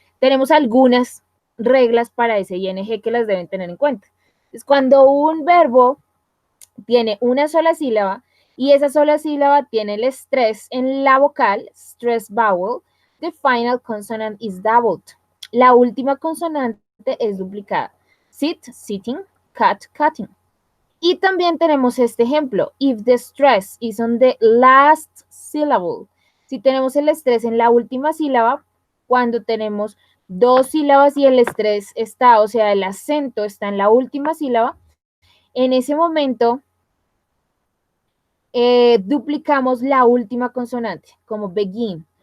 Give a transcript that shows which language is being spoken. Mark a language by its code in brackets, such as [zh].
[es] Tenemos algunas reglas para ese ing que las deben tener en cuenta. Es cuando un verbo tiene una sola sílaba y esa sola sílaba tiene el stress en la vocal, [en] stress vowel, the final consonant is doubled. [es] La última consonante es duplicada. [en] Sit, sitting, cut, cutting. [es] Y también tenemos este ejemplo, [en] if the stress is on the last syllable. [es] Si tenemos el estrés en la última sílaba, cuando tenemos 2 sílabas y el estrés está, o sea, el acento está en la última sílaba, en ese momento duplicamos la última consonante, como begin.